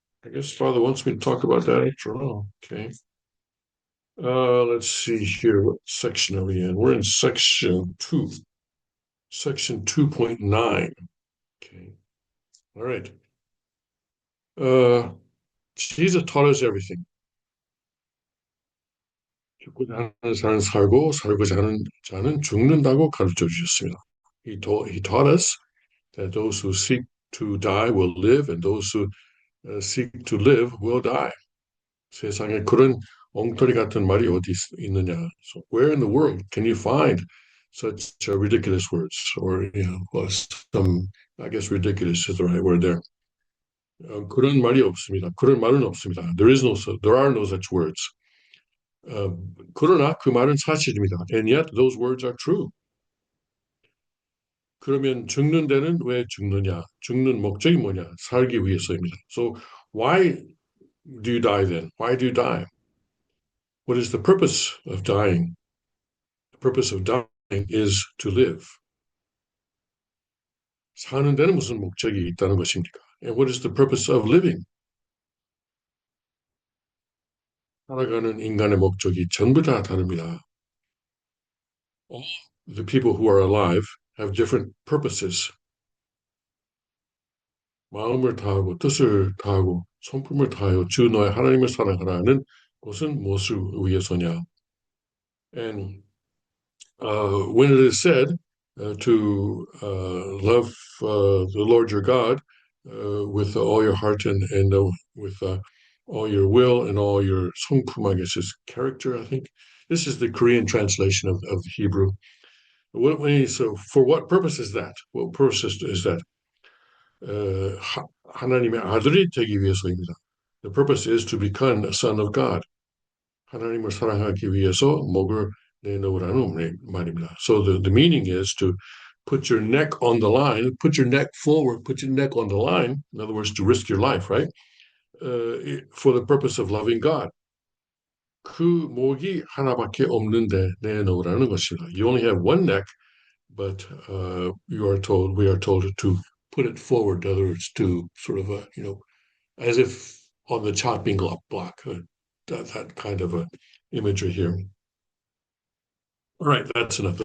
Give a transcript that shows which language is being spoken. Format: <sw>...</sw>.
<en>I guess Father wants me to talk about that after all. Okay. Let's see here. What section are we in? We're in section 2, section 2.9. Okay. All right. Jesus taught us everything.</en> <ko>죽고자 하는 자는 살고 살고자 하는 자는 죽는다고 가르쳐 주셨습니다.</ko> <en>He taught us that those who seek to die will live, and those who seek to live will die.</en> <ko>세상에 그런 엉터리 같은 말이 어디 있느냐?</ko> <en>So where in the world can you find such ridiculous words, or well, some, I guess ridiculous is the right word there.</en> <ko>그런 말이 없습니다. 그런 말은 없습니다.</ko> <en>There are no such words.</en> <ko>그러나 그 말은 사실입니다.</ko> <en>And yet those words are true.</en> <ko>그러면 죽는 데는 왜 죽느냐? 죽는 목적이 뭐냐? 살기 위해서입니다.</ko> <en>So why do you die then? Why do you die? What is the purpose of dying? The purpose of dying is to live.</en> <ko>사는 데는 무슨 목적이 있다는 것입니까?</ko> <en>And what is the purpose of living?</en> <ko>살아가는 인간의 목적이 전부 다 다릅니다.</ko> <en>All the people who are alive have different purposes.</en> <ko>마음을 다하고 뜻을 다하고 성품을 다하여 주 너의 하나님을 사랑하라는 것은 무엇을 위해서냐?</ko> <en>And when it is said to love the Lord your God with all your heart and with all your will and all your 성품, I guess is character, I think. This is the Korean translation of Hebrew. So for what purpose is that? What purpose is that?</en> <ko>하나님의 아들이 되기 위해서입니다.</ko> <en>The purpose is to become a son of God.</en> <ko>하나님을 사랑하기 위해서 목을 내놓으라는 말입니다.</ko> <en>So the meaning is to put your neck on the line, put your neck forward, put your neck on the line. In other words, to risk your life, right? For the purpose of loving God.</en> <ko>그 목이 하나밖에 없는데 내놓으라는 것입니다.</ko> <en>You only have one neck, but we are told to put it forward. In other words, to sort of, as if on the chopping block, that kind of a imagery here. All right, that's enough.</en>